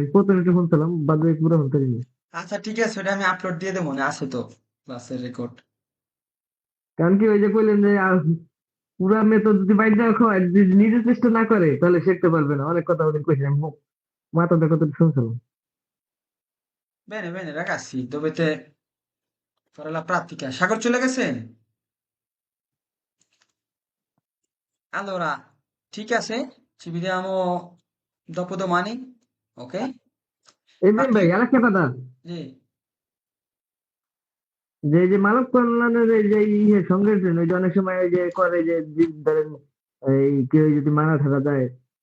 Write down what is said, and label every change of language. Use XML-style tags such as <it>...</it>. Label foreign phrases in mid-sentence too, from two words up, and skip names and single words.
<bn>প্রথমে একটু শুনছিলাম, বাদ বাকি পুরো শুনতে পারিনি। আচ্ছা ঠিক আছে, ওটা আমি আপলোড দিয়ে দেবো, মনে আছে তো ক্লাসের রেকর্ড। কারণ কি ওই যে কইলেন যে পুরা মেথড যদি বাইরে দেওয়া হয়, যদি নিজে চেষ্টা না করে তাহলে শিখতে পারবে না, অনেক কথা ওদের কইছেন, মাথা দেখো তো শুনছিলাম।</bn> <it>Bene, ragazzi, dovete fare la pratica.</it> <bn>সাগর চলে গেছেন? Allora, ঠিক আছে,</bn> <it>ci vediamo dopodomani, ok?</it> <bn>এমনি ভাই আরেকটা কথা, জি। যে এই যে মানব কল্যাণের এই যে সংগঠন ওই যে অনেক সময় ওই যে করে যে ধরেন এই কেউ যদি মারা থাকা যায়</bn>